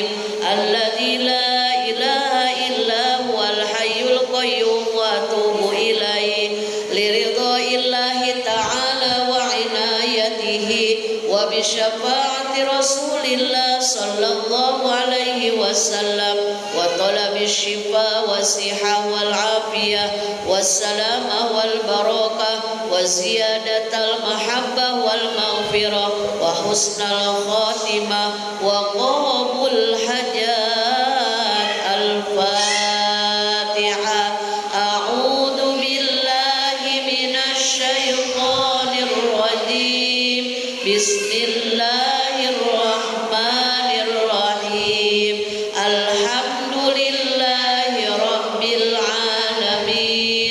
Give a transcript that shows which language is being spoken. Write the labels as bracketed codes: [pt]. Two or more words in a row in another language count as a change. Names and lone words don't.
[ar] الذي لا إله إلا هو الحي القيوم وأتوب إليه لرضا الله تعالى وعنايته وبشفاعة رسول الله صلى الله عليه وسلم وطلب الشفاء والصحة والعافية والسلامة والبركة وزيادة المحبة والمغفرة وحسن الخاتمة وقبول الحاجات. Al-Fatihah. أعوذ بالله من الشيطان الرجيم. Bismillahirrahmanirrahim. الحمد لله رب العالمين.